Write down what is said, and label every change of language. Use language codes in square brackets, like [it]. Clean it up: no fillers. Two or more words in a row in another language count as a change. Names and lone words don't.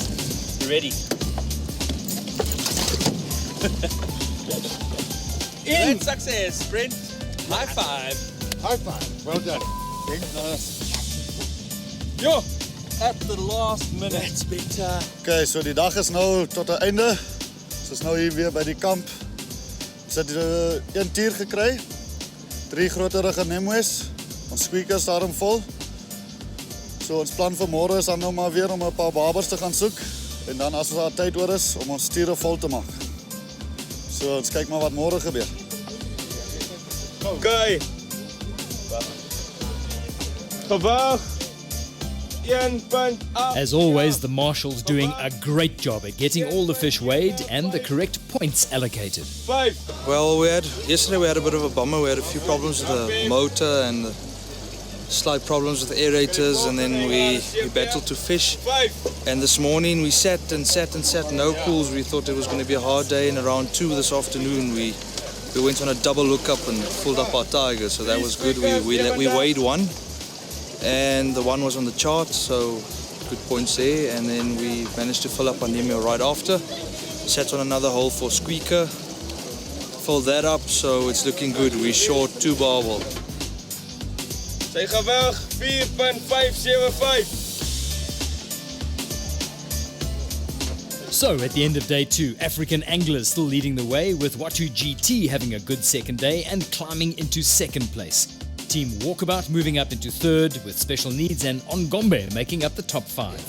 [en] You ready? Great success, Brent. High five. High five. Well done. Yo, at the last minute. That's better. [af] Okay, so die dag is nou tot 'n einde. Ons is nou hier weer by die kamp. Ons het een tier gekry. 3 groterige Nembwes. Ons squeakers daarom vol. So ons plan vir môre is dan nou maar weer om 'n paar barbers te gaan soek en dan as daar tyd oor is om ons tiere vol te maak. So ons kyk maar wat môre gebeur. Okay. Gewag. 1 punt af. [en] As always, the marshals doing a great job at getting all the fish weighed and the correct points allocated. 5. Well, yesterday we had a bit of a bummer. We had a few problems with the motor and slight problems with the aerators, and then we battled to fish. 5. And this morning we sat, no pools. We thought it was going to be a hard day, and around 2 this afternoon we went on a double lookup and pulled up our tiger, so that was good. We weighed one, and the one was on the chart, so good points there. And then we managed to fill up our Nemo right after. Sat on another hole for squeaker, filled that up, so it's looking good. We're short 2 barbel. [af] Sy gewig 4.575. [en] So, at the end of day 2, African anglers still leading the way, with Watu GT having a good second day and climbing into second place. Team Walkabout moving up into third with special needs, and Ongombe making up the top 5.